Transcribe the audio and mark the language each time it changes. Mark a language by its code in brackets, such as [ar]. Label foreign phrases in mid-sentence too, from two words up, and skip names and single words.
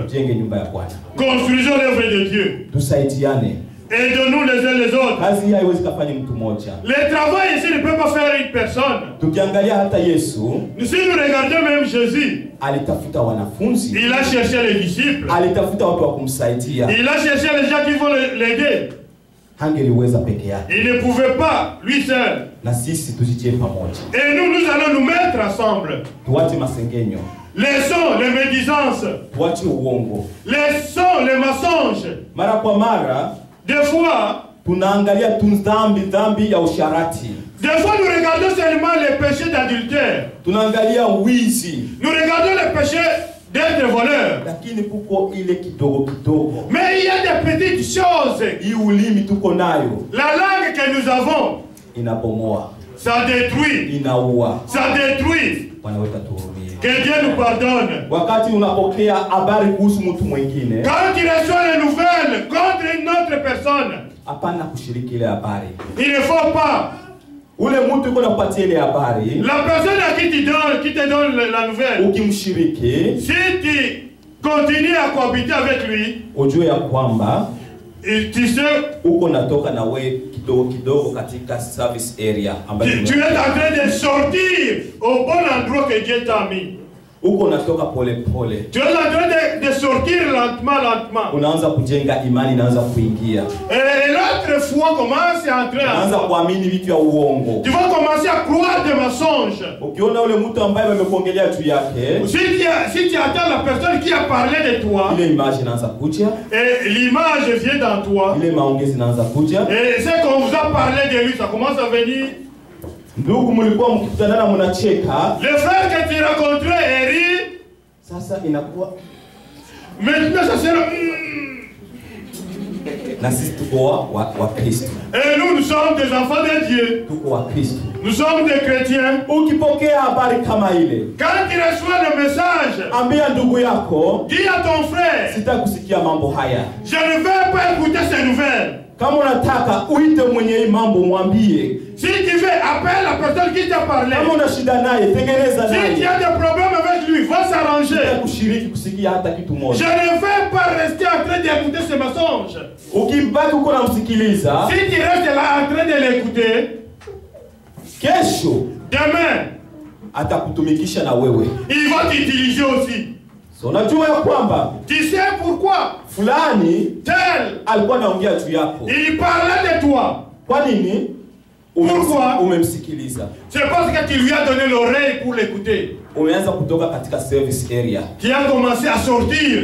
[sw] Jenge nyumba ya Bwana. [fr] Construisons l'œuvre de Dieu. [sw] Tusaidiane. [fr] Aidons-nous les uns les autres. [sw] Kazi hii haiwezi kufanya mtu mmoja. [fr] Le travail ici ne peut pas faire une personne. [sw] Tukiangalia hata Yesu [fr] Si nous regardons même Jésus, [sw] alitafuta wanafunzi, [fr] il a cherché les disciples. [sw] alitafuta watu wa kumsaidia. [fr] Il a cherché les gens qui vont l'aider. [sw] Hangeliweza peke yake. [fr] Il ne pouvait pas, lui seul. [sw] Na sisi tujitie pamoja. [fr] Et nous allons nous mettre ensemble. [sw] Tuache masengenyo, [fr] Laissons les médisances, [sw] tuache uongo. [fr] laissons les mensonges. [sw] Mara kwa mara [fr] Des fois, [sw] tunaangalia tu dhambi ya usharati. [fr] des fois nous regardons seulement les péchés d'adultère. [sw] Tunaangalia wizi. [fr] Nous regardons les péchés d'être voleur. [sw] Lakini kuko ile kidogo kidogo. [fr] Mais il y a des petites choses. [sw] Hii ulimi tuko nayo [fr] La langue que nous avons, [sw] inabomoa, [fr] ça détruit. [sw] inaua. [fr] Ça détruit. [sw] Bwana wetu atuhurumie. [fr] Que Dieu nous pardonne. [sw] Wakati unapokea habari kuhusu mtu mwingine, [fr] Quand tu reçois les nouvelles contre une autre personne, [sw] hapana kushiriki ile habari. [fr] il ne faut pas. [sw] Ule mtu yuko nakupatia ile habari, [fr] La personne à qui te donne la nouvelle, [sw] ukimshiriki, [fr] si tu continues à cohabiter avec lui, [sw] ujue ya kwamba [fr] tu sais, [sw] uko natoka na we kidogo kidogo katika [en] service area [sw] ambayo [fr] tu es en train de sortir au bon endroit que Dieu t'a mis. [sw] Uko unatoka pole pole. [fr] Tu es en train de sortir lentement. [sw] Unaanza kujenga imani, inaanza kuingia. [fr] Et l'autre foi commence à entrer. [sw] Unaanza kuamini vitu ya uongo. [fr] Tu vas commencer à croire des mensonges. [sw] Ukiona ule mtu ambaye amekuongelea juu yake, [fr] si tu attends la personne qui a parlé de toi, [sw] ile image inaanza kuja. [fr] Et l'image vient dans toi. [sw] Ile maongezi inaanza kuja. [fr] Et c'est qu'on vous a parlé de lui, ça commence à venir. [sw] Ndugu mlikuwa mkikutanana mnacheka. [fr] Le frère que tu rencontrais et rit. [sw] Sasa inakuwa [fr] maintenant ça sera [sw] na sisi tuko wa Kristo. [fr] Et nous sommes des enfants de Dieu. [sw] Tuko wa Kristo. [fr] Nous sommes des chrétiens. [sw] Ukipokea habari kama ile, [fr] quand tu reçois le message, [sw] ambia ndugu yako, [fr] dis à ton frère, [sw] sitakusikia mambo haya. [fr] Je ne vais pas écouter ces nouvelles. [sw] Kama unataka uite mwenye mambo mwambie. [fr] Si tu veux, appelle la personne qui t'a parlé. [sw] Kama una shida naye, tengeneza naye. [fr] Si tu as des problèmes avec lui, va s'arranger. [sw] Kushiriki kusikia hata kitu moja. [fr] Je ne vais pas rester en train d'écouter ces mensonges. [sw] Ukibaki uko namsikiliza, [fr] si tu restes là en train de l'écouter, [sw] kesho, [fr] demain, [sw] atakutumikisha na wewe. [fr] Il va t'utiliser aussi. [sw] So unajua ya kwamba, [fr] tu sais pourquoi [sw] fulani [fr] tel [sw] alikuwa anaongea juu yako. [fr] Il parlait de toi. [sw] Kwa nini? [fr] Pourquoi? [sw] Umemsikiliza. [fr] C'est parce que tu lui as donné l'oreille pour l'écouter. [sw] Umeanza kutoka katika [en] service area. [fr] Tu as commencé à sortir.